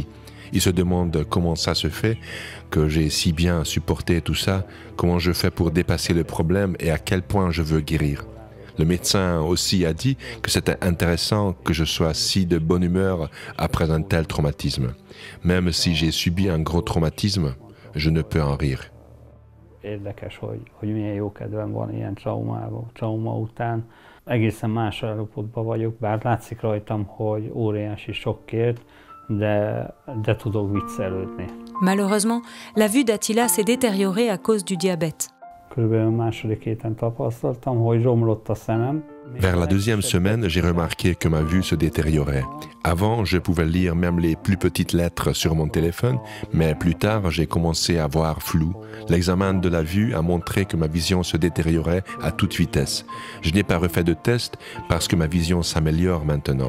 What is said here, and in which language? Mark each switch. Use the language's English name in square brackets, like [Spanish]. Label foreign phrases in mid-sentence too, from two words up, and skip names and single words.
[French] Ils se demandent comment ça se fait, que j'ai si bien supporté tout ça, comment je fais pour dépasser le problème et à quel point je veux guérir. Le médecin aussi a dit que c'était intéressant que je sois si de bonne humeur après un tel traumatisme. Même si j'ai subi un gros traumatisme, je ne peux en rire. [Hungarian] Érdekes, hogy milyen jó kedvem van ilyen trauma után. Egészen más állapotban vagyok, bár látszik rajtam, hogy óriási sokkért, de tudok viccelődni. [French] Malheureusement, la vue d'Attila s'est détériorée à cause du diabète. [Hungarian] Körülbelül második héten tapasztaltam, hogy romlott a szemem. [French] Vers la deuxième semaine, j'ai remarqué que ma vue se détériorait. Avant, je pouvais lire même les plus petites lettres sur mon téléphone, mais plus tard, j'ai commencé à voir flou. L'examen de la vue a montré que ma vision se détériorait à toute vitesse. Je n'ai pas refait de test parce que ma vision s'améliore maintenant.